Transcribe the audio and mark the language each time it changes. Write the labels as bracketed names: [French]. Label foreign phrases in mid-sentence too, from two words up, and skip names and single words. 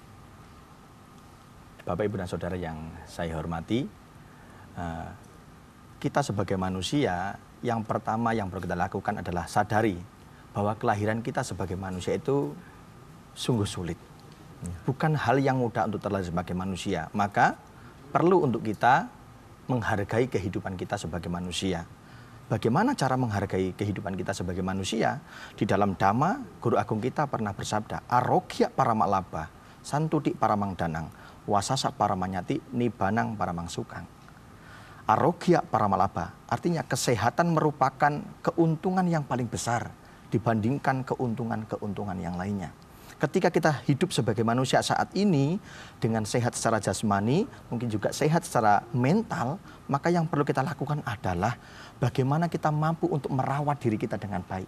[Indonesian] Bapak, Ibu, dan Saudara yang saya hormati, kita sebagai manusia, yang pertama yang perlu kita lakukan adalah sadari bahwa kelahiran kita sebagai manusia itu sungguh sulit. Bukan hal yang mudah untuk terlahir sebagai manusia. Maka perlu untuk kita menghargai kehidupan kita sebagai manusia. Bagaimana cara menghargai kehidupan kita sebagai manusia? Di dalam Dhamma, Guru Agung kita pernah bersabda, [Pali] arogya paramalaba, santutik paramangdanang, wasasa paramanyati, nibanang paramangsukang. Arogya paramalaba, [Indonesian] artinya kesehatan merupakan keuntungan yang paling besar dibandingkan keuntungan-keuntungan yang lainnya. Ketika kita hidup sebagai manusia saat ini dengan sehat secara jasmani, mungkin juga sehat secara mental, maka yang perlu kita lakukan adalah bagaimana kita mampu untuk merawat diri kita dengan baik.